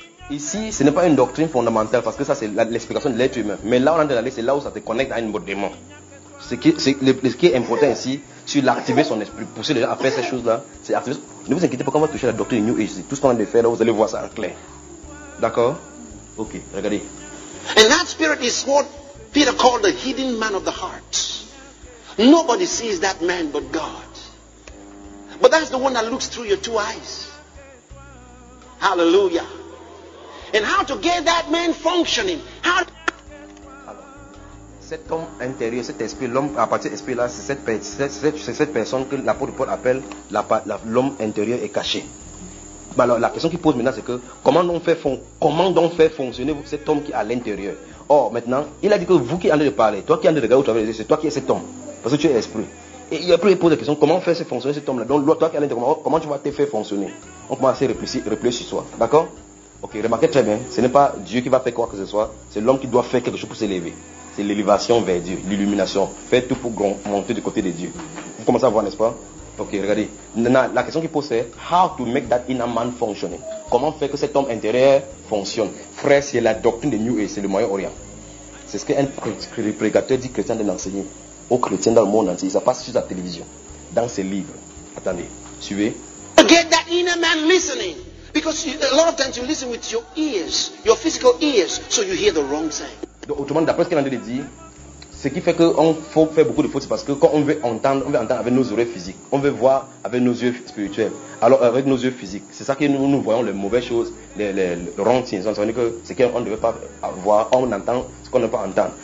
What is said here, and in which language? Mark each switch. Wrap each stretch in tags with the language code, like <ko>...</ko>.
<fr>Ici, ce n'est pas une doctrine fondamentale parce que ça, c'est l'explication de l'être humain. Mais là, on est allé, c'est là où ça te connecte à un autre démon. Ce qui est important ici, c'est l'activer son esprit. Pousser les gens à faire ces choses-là, c'est activer. Ne vous inquiétez pas quand on va toucher la doctrine New Age. Tout ce qu'on a de faire, là, vous allez voir ça en clair. D'accord? Ok, regardez.</fr> <en>And that spirit is what Peter called the hidden man of the heart. Nobody sees that man but God. But that's the one that looks through your two eyes. Hallelujah. And how to get that man functioning? How?</en> <fr>Cet homme intérieur, cet esprit, l'homme à partir de l'esprit là, c'est cette personne que l'apôtre Paul appelle l'homme intérieur est caché. Alors la question qu'il pose maintenant, c'est que comment donc faire fonctionner cet homme qui est à l'intérieur. Or maintenant, il a dit que vous qui allez parler, toi qui allez regarder au travers des yeux, c'est toi qui es cet homme, parce que tu es esprit. Et après il pose la question, comment faire fonctionner cet homme-là? Donc toi qui allez, comment tu vas te faire fonctionner? On commence à réfléchir sur toi, d'accord? Ok, remarquez très bien, ce n'est pas Dieu qui va faire quoi que ce soit, c'est l'homme qui doit faire quelque chose pour s'élever. C'est l'élévation vers Dieu, l'illumination. Faire tout pour monter du côté de Dieu. Vous commencez à voir, n'est-ce pas? Ok, regardez. Maintenant, la question qu'il pose, c'est</fr> <en>how to make that inner man</en> <fr>fonctionner? Comment faire que cet homme intérieur fonctionne? Frère, c'est la doctrine de New Age, c'est le Moyen-Orient. C'est ce qu'un prédicateur dit chrétien de l'enseigner aux chrétiens dans le monde entier. Ça passe sur la télévision, dans ses livres. Attendez, suivez.</fr> <en>Get that inner man listening. Because a lot of times you listen with your ears, your physical ears, so you hear the wrong thing.</en> <fr>Donc, autrement, d'après ce qu'il a dit, ce qui fait qu'on faut faire beaucoup de fautes, c'est parce que quand on veut entendre avec nos oreilles physiques, on veut voir avec nos yeux spirituels, alors avec nos yeux physiques. C'est ça que nous voyons les mauvaises choses, les rontines. Ça veut dire que ce qu'on ne veut pas voir, on entend ce qu'on ne veut pas entendre.</fr>